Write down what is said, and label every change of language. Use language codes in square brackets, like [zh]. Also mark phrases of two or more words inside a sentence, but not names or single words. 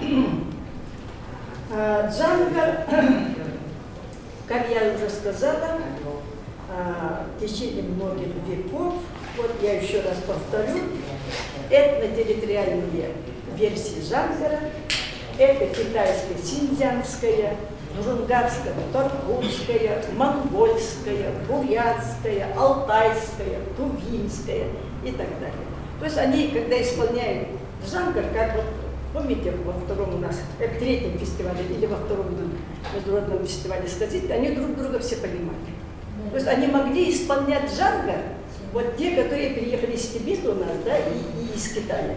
[ru] Джангар, как я уже сказала, в течение многих веков, вот я еще раз повторю, этнотерриториальные версии Джангара, это китайская, синьцзянская, джунгарская, торгутская, монгольская, бурятская, алтайская, тувинская и так далее. То есть они, когда исполняют Джангар, как вот, помните, во втором у нас, в третьем фестивале или во втором международном фестивале сказать, они друг друга все понимали. То есть они могли исполнять Джангар, вот те, которые приехали из Тибета у нас, да, и из Китая.